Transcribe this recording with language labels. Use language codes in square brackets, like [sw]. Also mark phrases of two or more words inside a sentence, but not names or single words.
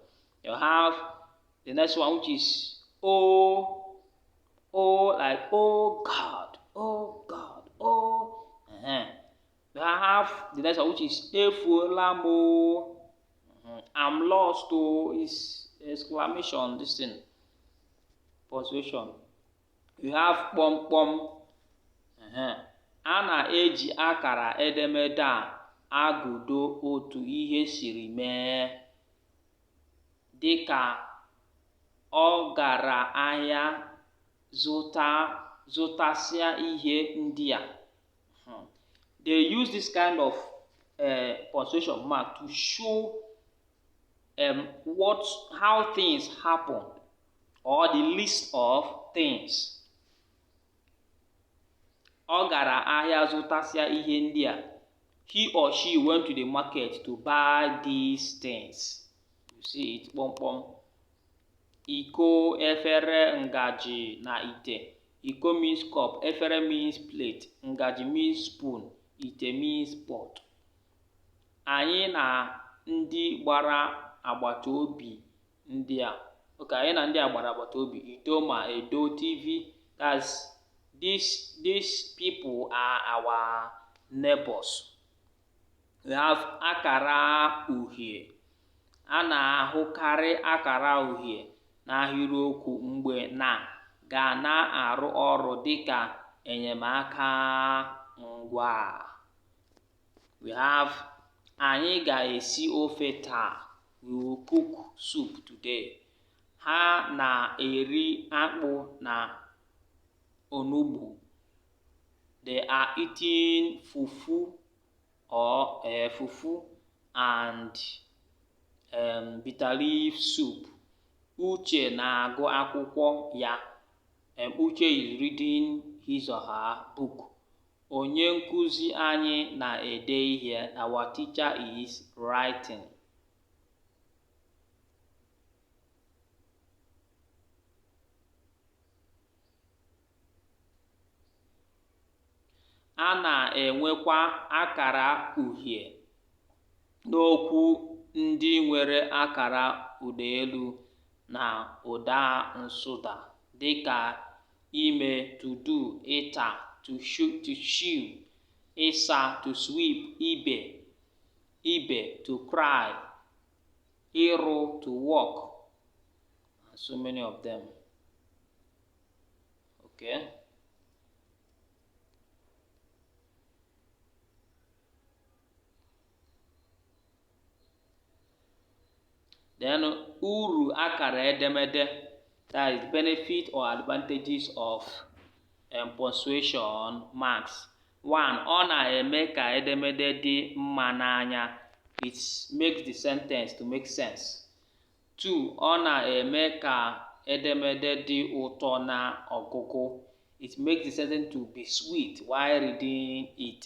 [en] You have the next one, which is oh, like oh God, oh God, oh. You have the next one, which is [ig] efuola mo. [en] I'm lost, oh, is exclamation, this thing, punctuation. You have kpọmkpọm. [ig] A na-eji akara edemede a agụdo otu ihe siri mee, dịka ọ gara ahịa zụtasịa ihe ndị a. [en] They use this kind of punctuation mark to show how things happen, or the list of things. [ig] Ọ gara ahịa zụtasịa ihe ndị a. [en] He or she went to the market to buy these things. You see it, [ig] kpọmkpọm. Iko, efere, ngaji na ite. [en] Iko means cup, efere means plate, ngaji means spoon, ite means pot. [ig] Anyị na ndị gbara agbata obi ndị a. Okay, anyị na ndị a gbara agbata obi. Idoma, Edo, TV. [en] That's these people are our neighbors. We have [ig] akara uhie. A na-ahụkarị akara uhie n'ahịrịokwu mgbe na ga na-arụ ọrụ dịka enyemaka ngwa. [en] We have [ig] anyị ga-esi ofe taa. [en] We will cook soup today. [ig] Ha na-eri akpụ na onugbu. [en] They are eating fufu and bitter leaf soup. [ig] Uche na-agụ akwụkwọ ya. [en] Uche is reading his or her book. [ig] Onye nkuzi anyị na-ede ihe. [en] Our teacher is writing. [ig] A na-enwekwa akara uhie n'okwu ndị nwere akara ụda elu na ụda nsụda, dịka ime, [en] to do, ịta, to chew, ịsa, to sweep, ibe, to cry, ịrụ, to walk, and so many of them. Okay. Then [ig] uru akara edemede, [en] that is benefit or advantages of punctuation marks. 1. [ig] Ọ na-eme ka edemede dị mma n'anya. [en] It makes the sentence to make sense. 2. [ig] Ọ na-eme ka edemede dị ụtọ na ọgụgụ. [en] It makes the sentence to be sweet while reading it.